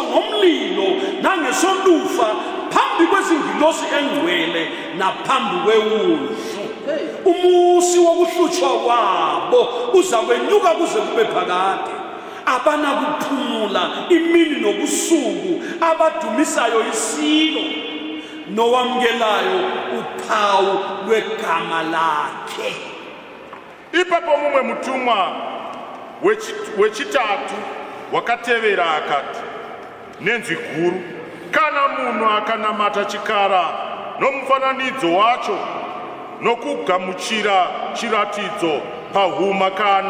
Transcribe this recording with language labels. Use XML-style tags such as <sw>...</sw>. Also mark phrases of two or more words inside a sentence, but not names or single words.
<nd>ngomlilo nangesolufa phambi kwezingilosi engcwele naphambi kwewundlu umusi wokuhlutshwa kwabo uza kwenyuka kuze kube phakade abanakuphumula imini nobusuku abadumisayo isilo nowamkelayo uphawu lwegama lakhe</nd> <sn>ipapo mumwe mutumwa wechitatu wakatevera akati nenzwi guru kana munhu akanamata chikara nomufananidzo wacho nokugamuchira chiratidzo pahuma kana</sn>